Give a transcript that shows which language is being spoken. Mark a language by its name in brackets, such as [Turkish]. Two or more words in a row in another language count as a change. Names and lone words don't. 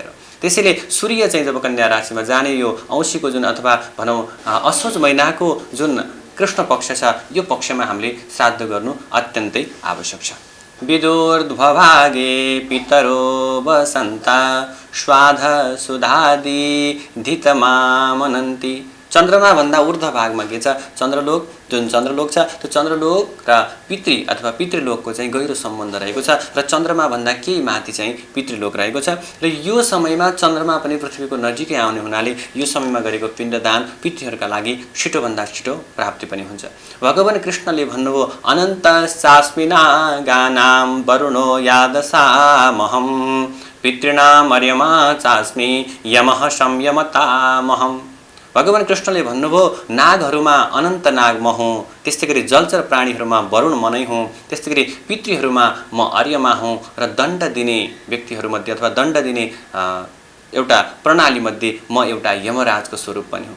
[Nepali] त्यसैले सूर्य चाहिँ जब कन्या राशिमा जाने यो औँसीको जुन अथवा भनौँ असोज महिनाको जुन कृष्ण पक्ष छ यो पक्षमा हामीले श्राद्ध गर्नु अत्यन्तै आवश्यक छ। [Sanskrit] विदुर्ध्वभागे पितरो वसन्ता श्वाध सुधादि धितमामनन्ति। [Nepali] चन्द्रमा भन्दा ऊर्ध्व भागमा के छ चन्द्रलोक जुन चन्द्रलोक छ त्यो चन्द्रलोक र पितृ अथवा पितृलोकको चाहिँ गहिरो सम्बन्ध रहेको छ र चन्द्रमा भन्दा केही माथि चाहिँ पितृलोक रहेको छ र यो समयमा चन्द्रमा पनि पृथ्वीको नजिकै आउने हुनाले यो समयमा गरेको पिण्डदान पितृहरूका लागि छिटोभन्दा छिटो प्राप्ति पनि हुन्छ। भगवान कृष्णले भन्नुभयो [Sanskrit] अनन्त चास्मिना गानाम वरुणो यादसामहम पितृणाम अर्यमा चास्मि यमः संयमतामहम। [Nepali] भगवान कृष्णले भन्नुभयो नागहरूमा अनन्त नाग म हुँ, त्यस्तै गरी जलचर प्राणीहरूमा वरुण म नै हुँ, त्यस्तै गरी पितृहरूमा म अर्यमा हुँ र दण्ड दिने व्यक्तिहरूमध्ये अथवा दण्ड दिने एउटा प्रणालीमध्ये म एउटा यमराजको स्वरूप पनि हुँ।